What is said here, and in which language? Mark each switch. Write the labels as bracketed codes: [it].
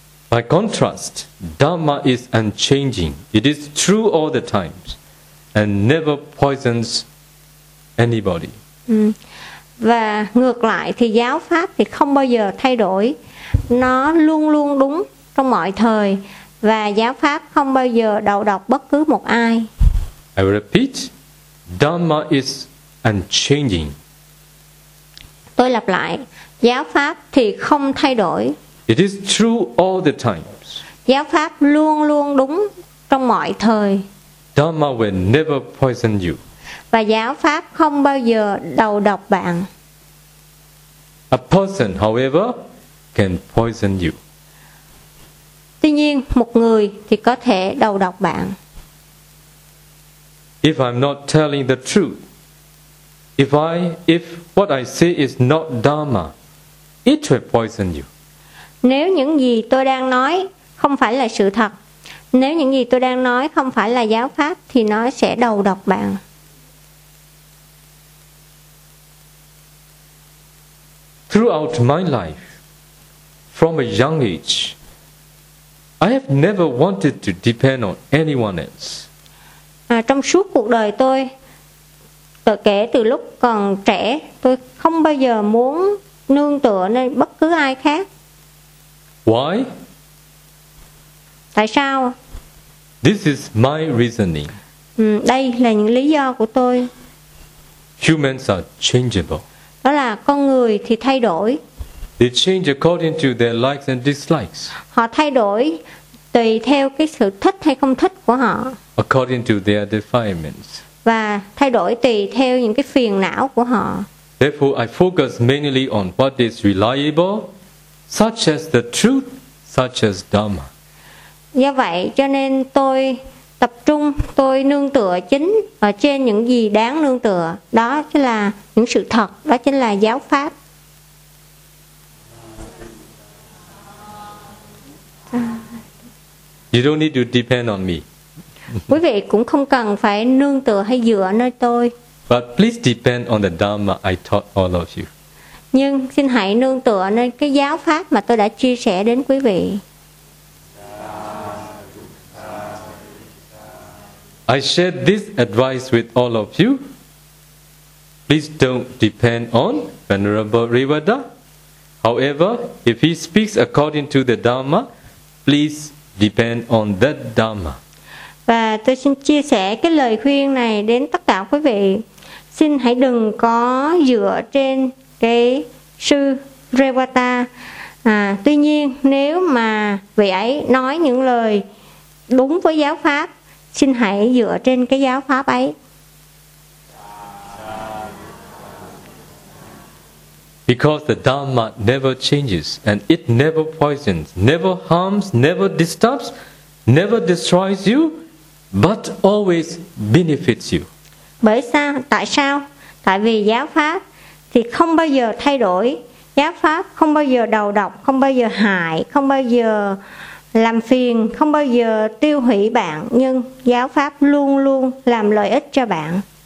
[en] By contrast, Dhamma is unchanging. It is true all the times and never poisons anybody. [vi] Và ngược lại thì giáo pháp thì không bao giờ thay đổi. Nó luôn luôn đúng trong mọi thời và giáo pháp không bao giờ đầu độc bất cứ một ai. [en] I repeat, Dhamma is unchanging. [vi] Tôi lặp lại, giáo pháp thì không thay đổi. [en] It is true all the times. [vi] Giáo pháp luôn luôn đúng trong mọi thời. [en] Dhamma will never poison you. [vi] Và giáo pháp không bao giờ đầu độc bạn. [en] A person, however, can poison you. [vi] Tuy nhiên, một người thì có thể đầu độc bạn. [en] If I'm not telling the truth, if what I say is not Dhamma, it will poison you. [vi] Nếu những gì tôi đang nói không phải là sự thật, nếu những gì tôi đang nói không phải là giáo pháp thì nó sẽ đầu độc bạn. [en] Throughout my life, from a young age, I have never wanted to depend on anyone else. [vi] Trong suốt cuộc đời tôi, kể từ lúc còn trẻ, tôi không bao giờ muốn nương tựa nơi bất cứ ai khác. [en] Why? [vi] Tại sao? [en] This is my reasoning. [vi] Đây là những lý do của tôi. [en] Humans are changeable. [vi] Đó là con người thì thay đổi. [en] They change according to their likes and dislikes. [vi] Họ thay đổi tùy theo cái sự thích hay không thích của họ. [en] According to their defilements. [vi] Và thay đổi tùy theo những cái phiền não của họ. [en] Therefore, I focus mainly on what is reliable, such as the truth, such as Dhamma. [vi] Do vậy, cho nên tôi tập trung, tôi nương tựa chính ở trên những gì đáng nương tựa, đó chính là những sự thật, đó chính là giáo pháp. [en] You don't need to depend on me. [vi] Quý vị cũng không cần phải nương tựa hay dựa nơi tôi. [en] But please depend on the Dhamma I taught all of you. [vi] Nhưng xin hãy nương tựa nơi cái giáo pháp mà tôi đã chia sẻ đến quý vị. [en] I share this advice with all of you. Please don't depend on Venerable Rivada. However, if he speaks according to the Dhamma, please depend on that Dhamma. [vi] Và tôi xin chia sẻ cái lời khuyên này đến tất cả quý vị. Xin hãy đừng có dựa trên cái sư Revata. Tuy nhiên, nếu mà vị ấy nói những lời đúng với giáo pháp, xin hãy dựa trên cái giáo pháp ấy. [en] Because the Dhamma never changes and it never poisons, never harms, never disturbs, never destroys you, but always benefits you. [vi] Bởi sao? Tại sao? Tại vì giáo pháp thì không bao giờ thay đổi. Giáo pháp không bao giờ đầu độc, không bao giờ hại, không bao giờ làm phiền, không bao giờ tiêu hủy bạn. Nhưng giáo pháp luôn luôn làm lợi ích cho bạn.